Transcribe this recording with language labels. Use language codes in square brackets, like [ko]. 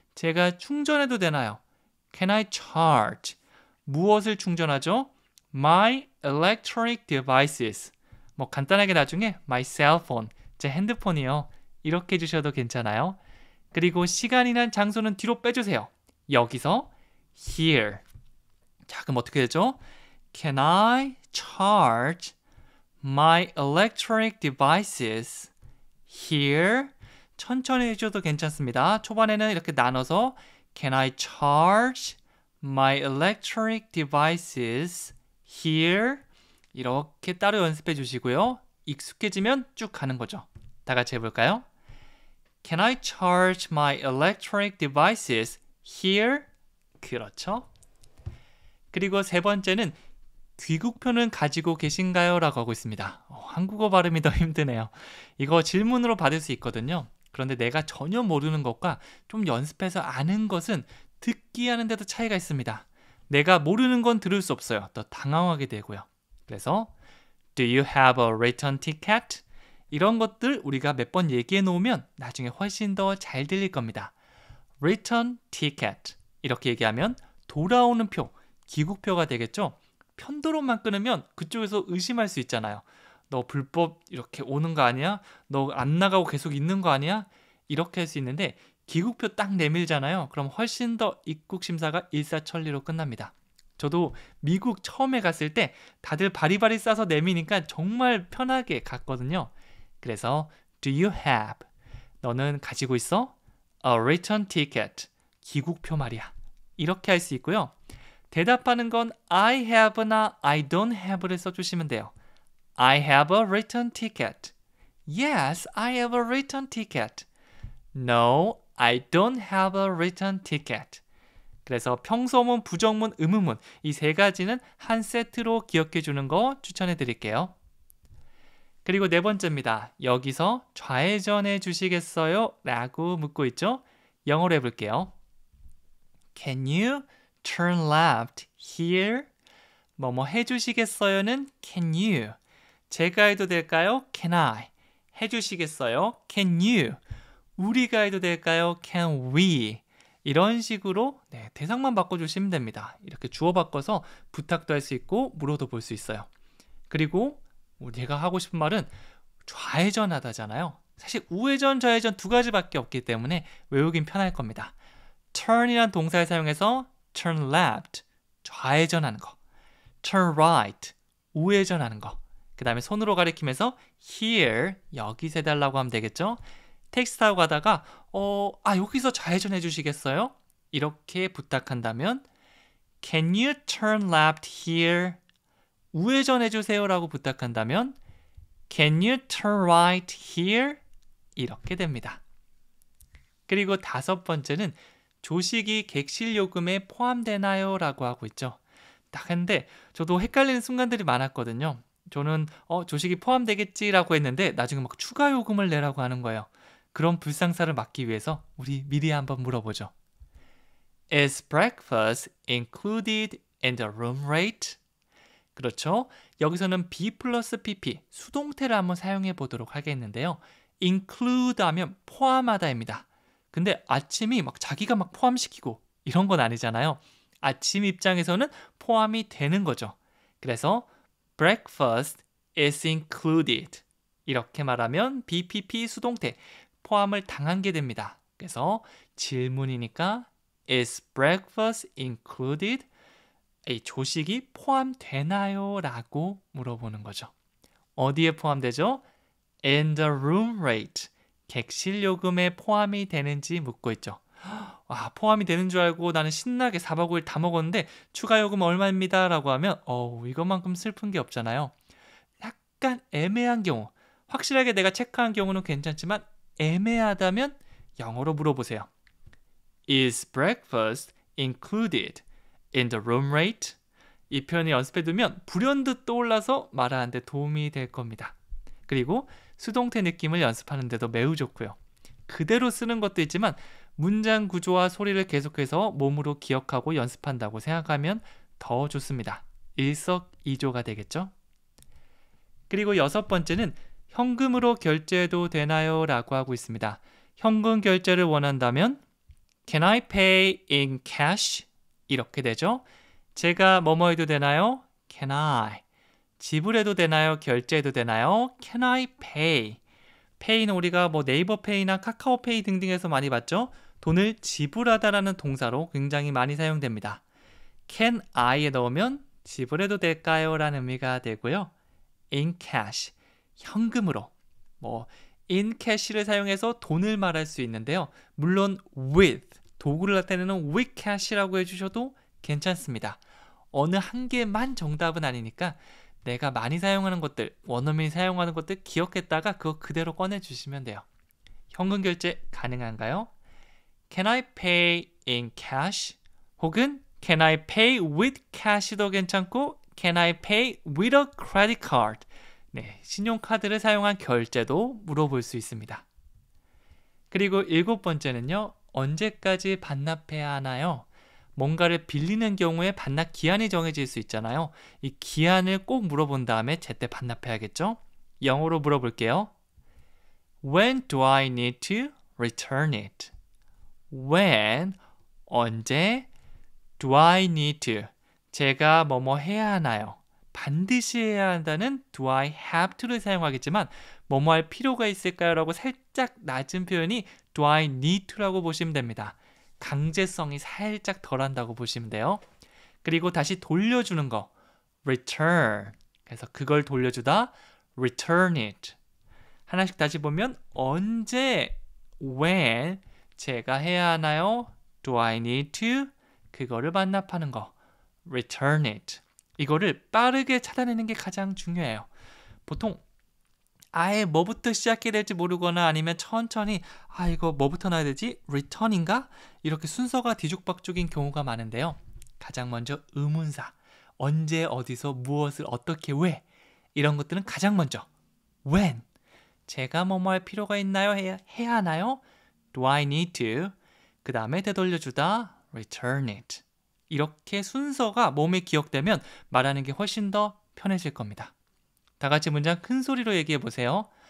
[ko] 제가 충전해도 되나요? [en] Can I charge? [ko] 무엇을 충전하죠? [en] My electronic devices. [ko] 뭐 간단하게 나중에 [en] my cell phone, [ko] 제 핸드폰이요. 이렇게 해주셔도 괜찮아요. 그리고 시간이나 장소는 뒤로 빼주세요. 여기서 here. 자, 그럼 어떻게 되죠? [en] Can I charge my electronic devices here? [ko] 천천히 해줘도 괜찮습니다. 초반에는 이렇게 나눠서 [en] Can I charge my electronic devices here? [ko] 이렇게 따로 연습해 주시고요. 익숙해지면 쭉 가는 거죠. 다 같이 해볼까요? [en] Can I charge my electronic devices here? [ko] 그렇죠. 그리고 세 번째는 귀국표는 가지고 계신가요? 라고 하고 있습니다. 한국어 발음이 더 힘드네요. 이거 질문으로 받을 수 있거든요. 그런데 내가 전혀 모르는 것과 좀 연습해서 아는 것은 듣기 하는데도 차이가 있습니다. 내가 모르는 건 들을 수 없어요. 더 당황하게 되고요. 그래서 [en] Do you have a return ticket? [ko] 이런 것들 우리가 몇 번 얘기해 놓으면 나중에 훨씬 더 잘 들릴 겁니다. [en] Return ticket. [ko] 이렇게 얘기하면 돌아오는 표, 귀국표가 되겠죠? 편도로만 끊으면 그쪽에서 의심할 수 있잖아요. 너 불법 이렇게 오는 거 아니야? 너 안 나가고 계속 있는 거 아니야? 이렇게 할 수 있는데 귀국표 딱 내밀잖아요. 그럼 훨씬 더 입국 심사가 일사천리로 끝납니다. 저도 미국 처음에 갔을 때 다들 바리바리 싸서 내미니까 정말 편하게 갔거든요. 그래서 [en] Do you have? [ko] 너는 가지고 있어? [en] A return ticket. [ko] 귀국표 말이야. 이렇게 할 수 있고요. 대답하는 건 [en] I have [ko] 나 [en] I don't have [ko] 를 써주시면 돼요. [en] I have a return ticket. Yes, I have a return ticket. No, I don't have a return ticket. [ko] 그래서 평소문, 부정문, 의문문 이 세 가지는 한 세트로 기억해 주는 거 추천해 드릴게요. 그리고 네 번째입니다. 여기서 좌회전해 주시겠어요? 라고 묻고 있죠? 영어로 해볼게요. [en] Can you turn left here? [ko] 뭐뭐 해주시겠어요는 can you. 제가 해도 될까요? [en] Can I. [ko] 해주시겠어요? [en] Can you. [ko] 우리가 해도 될까요? [en] Can we. [ko] 이런 식으로 대상만 바꿔주시면 됩니다. 이렇게 주어 바꿔서 부탁도 할 수 있고 물어도 볼 수 있어요. 그리고 제가 하고 싶은 말은 좌회전하다잖아요. 사실 우회전, 좌회전 두 가지밖에 없기 때문에 외우긴 편할 겁니다. turn이란 동사를 사용해서 [en] turn left, [ko] 좌회전하는 거. [en] turn right, [ko] 우회전하는 거. 그 다음에 손으로 가리키면서 here, 여기서 해달라고 하면 되겠죠? 택시 타고 가다가 여기서 좌회전해 주시겠어요? 이렇게 부탁한다면 [en] Can you turn left here? [ko] 우회전해 주세요 라고 부탁한다면 [en] Can you turn right here? [ko] 이렇게 됩니다. 그리고 다섯 번째는 조식이 객실 요금에 포함되나요? 라고 하고 있죠. 근데 저도 헷갈리는 순간들이 많았거든요. 저는 조식이 포함되겠지라고 했는데 나중에 막 추가 요금을 내라고 하는 거예요. 그런 불상사를 막기 위해서 우리 미리 한번 물어보죠. [en] Is breakfast included in the room rate? [ko] 그렇죠. 여기서는 be 플러스 pp, 수동태를 한번 사용해 보도록 하겠는데요. include 하면 포함하다입니다. 근데 아침이 막 자기가 막 포함시키고 이런 건 아니잖아요. 아침 입장에서는 포함이 되는 거죠. 그래서 [en] breakfast is included. [ko] 이렇게 말하면 BPP 수동태, 포함을 당한 게 됩니다. 그래서 질문이니까 [en] is breakfast included? [ko] 이 조식이 포함되나요? 라고 물어보는 거죠. 어디에 포함되죠? [en] In the room rate. [ko] 객실 요금에 포함이 되는지 묻고 있죠. 와, 포함이 되는 줄 알고 나는 신나게 4박 5일 다 먹었는데 추가 요금 얼마입니다 라고 하면 이것만큼 슬픈 게 없잖아요. 약간 애매한 경우, 확실하게 내가 체크한 경우는 괜찮지만 애매하다면 영어로 물어보세요. [en] Is breakfast included in the room rate? [ko] 이 표현을 연습해두면 불현듯 떠올라서 말하는 데 도움이 될 겁니다. 그리고 수동태 느낌을 연습하는 데도 매우 좋고요. 그대로 쓰는 것도 있지만 문장 구조와 소리를 계속해서 몸으로 기억하고 연습한다고 생각하면 더 좋습니다. 일석이조가 되겠죠? 그리고 6번째는 현금으로 결제해도 되나요? 라고 하고 있습니다. 현금 결제를 원한다면 [en] Can I pay in cash? [ko] 이렇게 되죠. 제가 뭐뭐 해도 되나요? [en] Can I? [ko] 지불해도 되나요? 결제해도 되나요? [en] Can I pay? [ko] pay는 우리가 뭐 네이버 페이나 카카오 페이 등등에서 많이 봤죠? 돈을 지불하다라는 동사로 굉장히 많이 사용됩니다. [en] Can I [ko] 에 넣으면 지불해도 될까요? 라는 의미가 되고요. [en] In cash, [ko] 현금으로. in cash를 사용해서 돈을 말할 수 있는데요. 물론 with, 도구를 나타내는 [en] with cash [ko] 라고 해주셔도 괜찮습니다. 어느 한 개만 정답은 아니니까 내가 많이 사용하는 것들, 원어민이 사용하는 것들 기억했다가 그거 그대로 꺼내주시면 돼요. 현금 결제 가능한가요? [en] Can I pay in cash? [ko] 혹은 [en] Can I pay with cash도 [ko] 괜찮고 [en] Can I pay with a credit card? [ko] 네, 신용카드를 사용한 결제도 물어볼 수 있습니다. 그리고 7번째는요. 언제까지 반납해야 하나요? 뭔가를 빌리는 경우에 반납 기한이 정해질 수 있잖아요. 이 기한을 꼭 물어본 다음에 제때 반납해야겠죠? 영어로 물어볼게요. [en] When do I need to return it? When, [ko] 언제, [en] do I need to, [ko] 제가 뭐뭐 해야 하나요? 반드시 해야 한다는 [en] do I have to [ko] 를 사용하겠지만 뭐뭐 할 필요가 있을까요? 라고 살짝 낮은 표현이 [en] do I need to [ko] 라고 보시면 됩니다. 강제성이 살짝 덜한다고 보시면 돼요. 그리고 다시 돌려주는 거 return, 그래서 그걸 돌려주다 [en] return it. [ko] 하나씩 다시 보면 언제, [en] when, [ko] 제가 해야 하나요? [en] do I need to, [ko] 그거를 반납하는 거 [en] return it. [ko] 이거를 빠르게 찾아내는 게 가장 중요해요. 보통 아예 뭐부터 시작해야 될지 모르거나 아니면 천천히 이거 뭐부터 놔야 되지? return인가? 이렇게 순서가 뒤죽박죽인 경우가 많은데요. 가장 먼저 의문사, 언제, 어디서, 무엇을, 어떻게, 왜, 이런 것들은 가장 먼저 [en] when, [ko] 제가 뭐뭐 할 필요가 있나요? 해야 하나요? [en] do I need to, [ko] 그 다음에 되돌려주다 [en] return it. [ko] 이렇게 순서가 몸에 기억되면 말하는 게 훨씬 더 편해질 겁니다. 다 같이 문장 큰 소리로 얘기해 보세요.